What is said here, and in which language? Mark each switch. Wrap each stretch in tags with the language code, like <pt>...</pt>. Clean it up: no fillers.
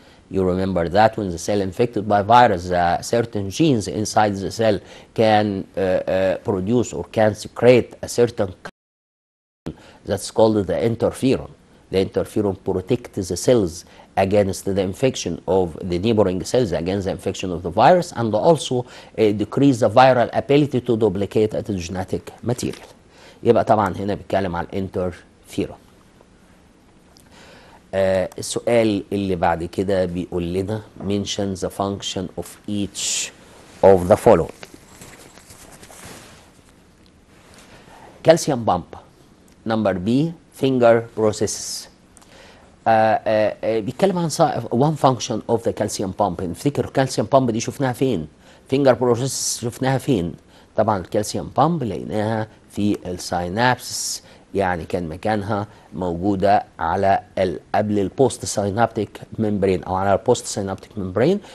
<en>You remember that when the cell infected by virus, certain genes inside the cell can produce or can secrete a certain that's called the interferon. The interferon protects the cells against the infection of the neighboring cells, against the infection of the virus, and also decrease the viral ability to duplicate at the genetic material.</en> <ar>يبقى طبعا هنا بيتكلم عن الانترفيرون. السؤال اللي بعد كده بيقول لنا</ar> <en>mention the function of each of the following. Calcium pump. Number B, finger processes.</en> <ar>بيتكلم عن</ar> <en>one function of the calcium pump.</en> <ar>نفتكر الكالسيوم بامب دي شفناها فين؟ finger processes شفناها فين؟ طبعا الكالسيوم بامب لقيناها في الساينابس، يعني كان مكانها موجودة على قبل البوست ساينابتيك ممبرين أو على البوست ساينابتيك ممبرين.</ar>